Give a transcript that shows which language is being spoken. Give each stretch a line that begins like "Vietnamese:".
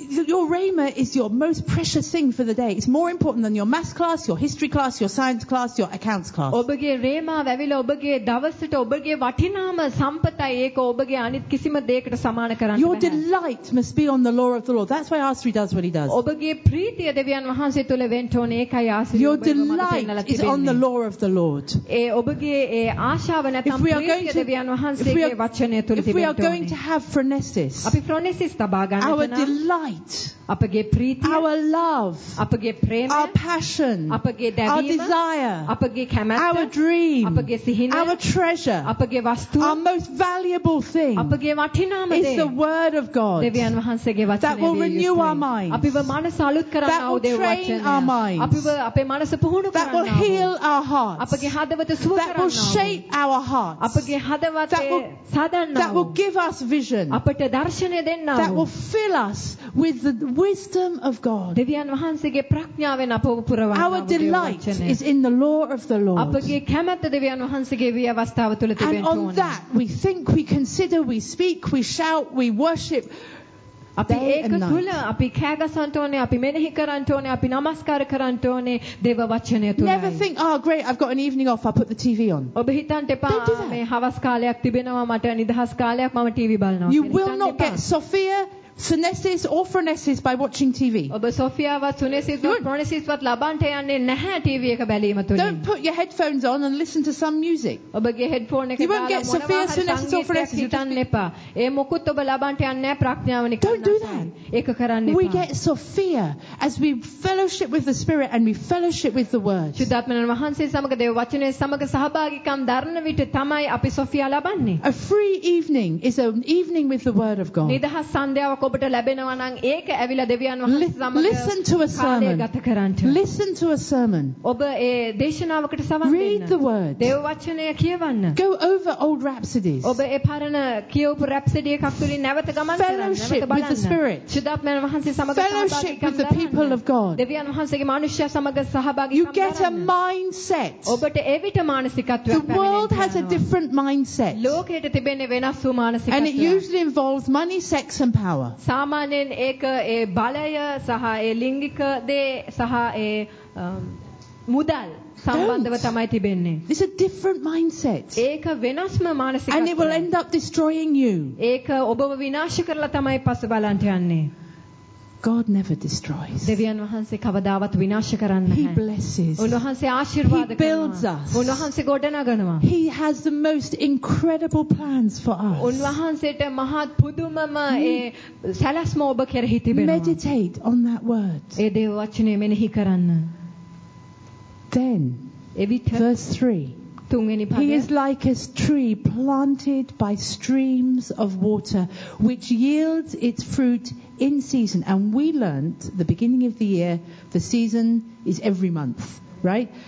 English: Your rhema is your most precious thing for the day. It's more important than your math class, your history class, your science class, your accounts class.
Sinhala: ඔබගේ රේමාව ඇවිල්ලා ඔබගේ දවසට ඔබගේ වටිනාම සම්පතයි ඒක ඔබගේ අනිත් කිසිම දෙයකට සමාන කරන්න බෑ.
English: Your delight must be on the law of the Lord. That's why Asri does what he does.
Sinhala: ඔබගේ ප්‍රීතිය දෙවියන් වහන්සේ තුල වෙන්න ඕනේ ඒකයි ආශ්‍රය.
English: Your delight is on the law of the Lord.
Sinhala: ඒ ඔබගේ ඒ ආශාව නැත්නම් ප්‍රීතිය දෙවියන් වහන්සේගේ වචනය තුල තිබෙන්න ඕනේ.
English: Going to have phronesis.
Sinhala: අපි phronesis තබා ගන්නට නම්
English: our delight,
Sinhala: අපගේ ප්‍රීතිය,
English: our love,
Sinhala: අපගේ ප්‍රේමය,
English: our passion,
Sinhala: අපගේ දැවීම,
English: our desire,
Sinhala: අපගේ කැමැත්ත,
English: our dream,
Sinhala: අපගේ සිහින,
English: our treasure,
Sinhala: අපගේ වස්තුව,
English: our most valuable thing,
Sinhala: අපගේ වටිනාම දේ,
English: is the word of God.
Sinhala: දෙවියන් වහන්සේගේ වචනය.
English: That will renew our minds.
Sinhala: අපිව මනස අලුත් කරනවා ඔහු දේ වචනය.
English: That will train our minds.
Sinhala: අපිව අපේ මනස පුහුණු කරනවා.
English: That will heal our hearts.
Sinhala: අපගේ හදවත සුව කරනවා.
English: That will shape our hearts.
Sinhala: අපගේ හදවත සදන්නවා.
English: Give us vision.
Sinhala: අපට දර්ශනය දෙන්නා වූ.
English: That will fill us with the wisdom of God.
Sinhala: දෙවියන් වහන්සේගේ ප්‍රඥාවෙන් අපව පුරවන්නා වූ.
English: Our delight is in the law of the Lord.
Sinhala: අපගේ කැමැත්ත දෙවියන් වහන්සේගේ වියවස්ථාව තුළ තිබෙන්න ඕනේ.
English: And on that we think, we consider, we speak, we shout, we worship.
Sinhala: අපි ඒක තුළ අපි කෑගසන්න ඕනේ, අපි මෙනෙහි කරන්න ඕනේ, අපි නමස්කාර කරන්න ඕනේ දේව වචනය තුළයි.
English: Never think, oh great, I've got an evening off, I'll put the TV on.
Sinhala: ඔබ හිතන්න එපා මේ හවස් කාලයක් තිබෙනවා මට නිදහස් කාලයක් මම TV බලනවා.
English: You will not get Sophia phronesis or phronesis by watching TV.
Sinhala: ඔබ සොෆියාවත් phronesis or phronesis-වත් ලබන්ට යන්නේ නැහැ TV එක බැලීම තුළින්.
English: Don't put your headphones on and listen to some music.
Sinhala: ඔබගේ headphone එක දාලා මොනවා හරි Sophia phronesis or phronesis හිතන්න එපා. ඒ මොකුත් ඔබ ලබන්ට යන්නේ නැහැ ප්‍රඥාවනික.
English: Don't do that.
Sinhala: ඒක කරන්න එපා.
English: We get Sophia as we fellowship with the Spirit and we fellowship with the Word.
Sinhala: සුද්ධාත්මනන් වහන්සේ සමග දේව වචනේ සමග සහභාගීකම් දරන විට තමයි අපි සොෆියා ලබන්නේ.
English: A free evening is an evening with the Word of God.
Sinhala: නිදහස් සන්ධ්‍යාව ඔබට ලැබෙනවා නම් ඒක ඇවිල්ලා දෙවියන් වහන්සේ සමග ගත කරන්න.
English: Listen to a sermon.
Sinhala: ඔබ ඒ දේශනාවකට සවන් දෙන්න.
English: Read the word.
Sinhala: දේව වචනය කියවන්න.
English: Go over old rhapsodies.
Sinhala: ඔබ ඒ පරණ කියවපු rhapsody එකක් තුලින් නැවත ගමන් කරන්න.
English: Fellowship with the Spirit.
Sinhala: සුද්ධාත්මන් වහන්සේ සමග සහභාගී වෙන්න.
English: The people of God.
Sinhala: දෙවියන් වහන්සේගේ මිනිස්සු සමග සහභාගී වෙන්න.
English: You get a mindset.
Sinhala: ඔබට එවිට මානසිකත්වයක් ලැබෙනවා.
English: The world has a different mindset.
Sinhala: ලෝකයට තිබෙන්නේ වෙනස් වූ මානසිකත්වයක්.
English: And it usually involves money, sex and power.
Sinhala: සාමාන්‍යයෙන් ඒක ඒ බලය සහ ඒ ලිංගික දේ සහ ඒ මුදල් සම්බන්ධව තමයි තිබෙන්නේ.
English: This is a different mindset.
Sinhala: ඒක වෙනස්ම මානසිකත්වයක්.
English: And it will end up destroying you.
Sinhala: ඒක ඔබව විනාශ කරලා තමයි පස්ස බලන්න යන්නේ.
English: God never destroys.
Sinhala: දෙවියන් වහන්සේ කවදාවත් විනාශ කරන්නේ නැහැ.
English: He blesses.
Sinhala: උන්වහන්සේ ආශිර්වාද කරනවා.
English: He builds us.
Sinhala: උන්වහන්සේ ගොඩනගනවා.
English: He has the most incredible plans for us.
Sinhala: උන්වහන්සේට මහත් පුදුමම ඒ සැලැස්ම ඔබ කෙරෙහි තිබෙනවා.
English: Meditate on that word.
Sinhala: ඒ දේව වචනය මෙනෙහි කරන්න.
English: Then, verse 3, he is like a tree planted by streams of water, which yields its fruit in season. And we learnt the beginning of the year, the season is every month, right?